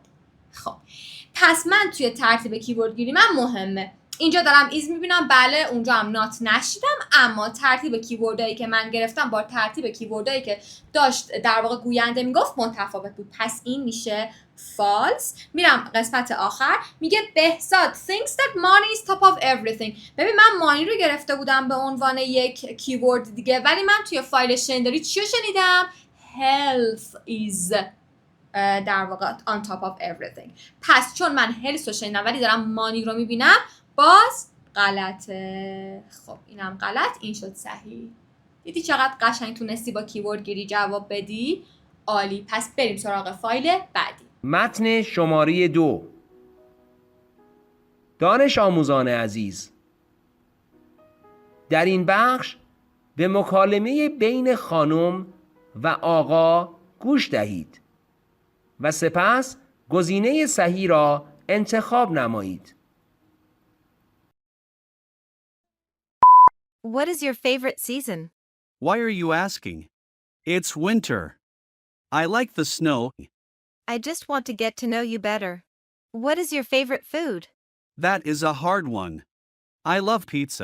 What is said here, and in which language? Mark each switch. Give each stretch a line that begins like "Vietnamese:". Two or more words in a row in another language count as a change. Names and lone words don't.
Persian: خب پس من توی ترتیب کیورد گیری من مهمه اینجا دارم ایز میبینم، بله اونجا هم نات نشیدم، اما ترتیب کیوردایی که من گرفتم با ترتیب کیوردایی که داشت در واقع گوینده میگفت متفاوت بود، پس این میشه فالس. میرم قسمت آخر، میگه بهزاد
English: thinks that money is top of everything.
Persian: ببین من مانی رو گرفته بودم به عنوان یک کیورد دیگه، ولی من توی فایل شنیداری چی رو شنیدم؟
English: health is
Persian: در واقع
English: on top of everything.
Persian: پس چون من health رو شنیدم ولی دارم مانی رو میبینم باز غلطه. خب اینم غلط، این شد صحیح. دیدی چقدر قشنگ تونستی با کیورد گیری جواب بدی؟ عالی. پس بریم سراغ فایل بعدی. متن شماره 2. دانش آموزان عزیز، در این بخش به مکالمه بین خانم و آقا گوش دهید و سپس گزینه صحیح را انتخاب نمایید.
English: What is your favorite season? Why are you asking? It's winter. I like the snow. I just want to get to know you better. What is your favorite food? That is a hard one. I love pizza.